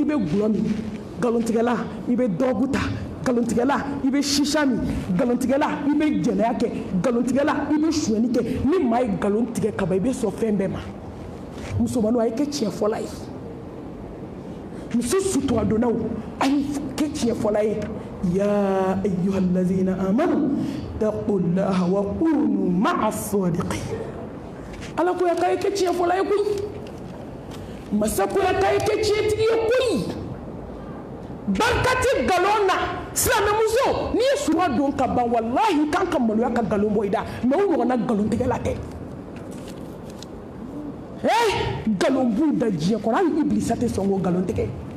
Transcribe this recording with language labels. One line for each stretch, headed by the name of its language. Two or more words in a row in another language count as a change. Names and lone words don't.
Bambara: bɛ gulɔ min nkalontigɛla i bɛ dɔrɔgu ta nkalontigɛla i bɛ sisa min nkalontigɛla i bɛ jɛnɛya kɛ nkalontigɛla i bɛ suyɛni kɛ ni maa ye nkalon tigɛ ka ban i bɛ sɔn fɛn bɛɛ ma musomaninw a ye kɛ tiɲɛ fɔla ye muso suturadonnaw a ye kɛ tiɲɛ fɔla ye
Arabic: يا أيها الذين آمنوا اتقوا الله وكونوا مع الصادقين
Bambara: ala ko ya k'a ye kɛ tiɲɛ fɔla ye koyi masa ko ya k'a ye kɛ tiɲɛtigi ye koyi barika tɛ nkalon na silamɛmuso n'i ye sura don ka ban walahi i kan ka maloya ka nkalon bɔ i da mais o ɲɔgɔnna nkalontigɛla tɛ nkalon b'u da diɲɛ kɔnɔ hali ibilisa tɛ sɔn k'o nkalon tigɛ